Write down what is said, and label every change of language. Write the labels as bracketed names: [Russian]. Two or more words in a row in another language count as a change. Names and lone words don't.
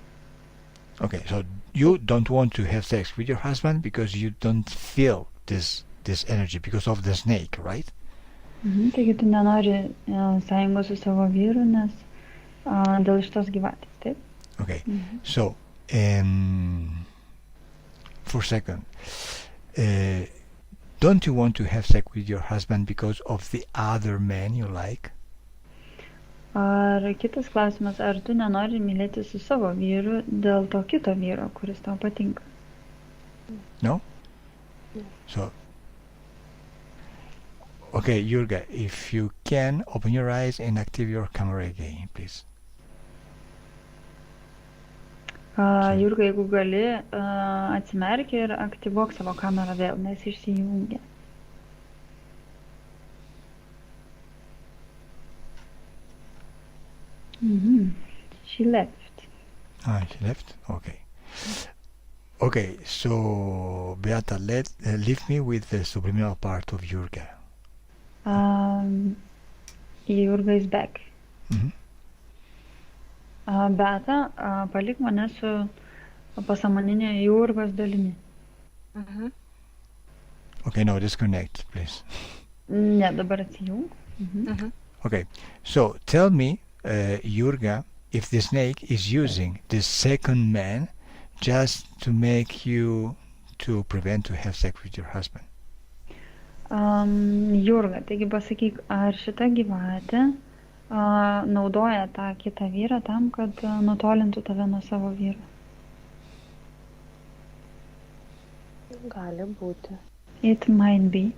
[English] Okay, so you don't want to have sex with your husband because you don't feel this this energy because of the snake, right? [Lithuanian] Taigi tu nenori sąjungos su savo vyru, nes dėl šitos gyvatės, taip? [English] Okay. So, for a second, don't you want to have sex with your husband because of the other man you like? [Lithuanian] Ar kitas klausimas, ar tu nenori mylėti su savo vyru dėl to kito vyro, kuris tau patinka? [English] No? So, okay, Jurga, if you can, open your eyes and active your camera again, please. [Lithuanian] Jurga, jeigu gali, atsimerk ir aktyvuok savo kamerą vėl, nes išsijungia. [English] She left. She left? Okay. Okay, so Beata, leave me with the subliminal part of Jurga. Jurga is back. Mhm. [Lithuanian] Beata, palik mane su pasąmoninė Jurgos dalimi. [English] Okay, no, disconnect, please. [Lithuanian] Ne, dabar atsijung. [English] Okay, so tell me, Jurga, if the snake is using this second man just to make you to prevent to have sex with your husband. [Lithuanian] Jurga, taigi pasakyk, ar šita gyvatė naudoja tą kitą vyrą tam, kad nutolintų tave nuo savo vyro? Gali būti. [English] It might be.